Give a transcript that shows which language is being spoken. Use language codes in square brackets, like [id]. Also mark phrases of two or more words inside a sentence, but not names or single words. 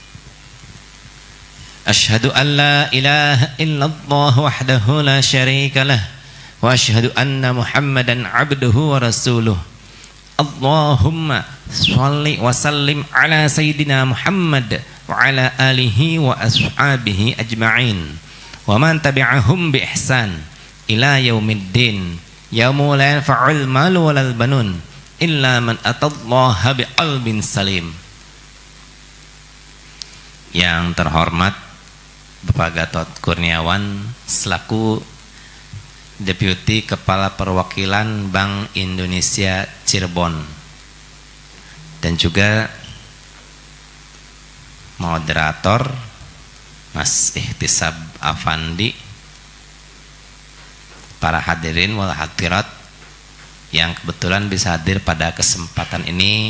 [ar] أشهد أن لا إله إلا الله وحده لا شريك له وأشهد أن محمدا عبده ورسوله. اللهم صل وسلم على سيدنا محمد وعلى آله وأصحابه أجمعين ومن تبعهم بإحسان إلى يوم الدين يوم لا ينفع مال ولا بنون إلا من أتى الله بقلب سليم. [id] Yang terhormat Bapak Gatot Kurniawan selaku Deputi Kepala Perwakilan Bank Indonesia Cirebon, dan juga moderator Mas Ihtisab Afandi, para [ar] الحاضرين والحاضرات [id] yang kebetulan bisa hadir pada kesempatan ini.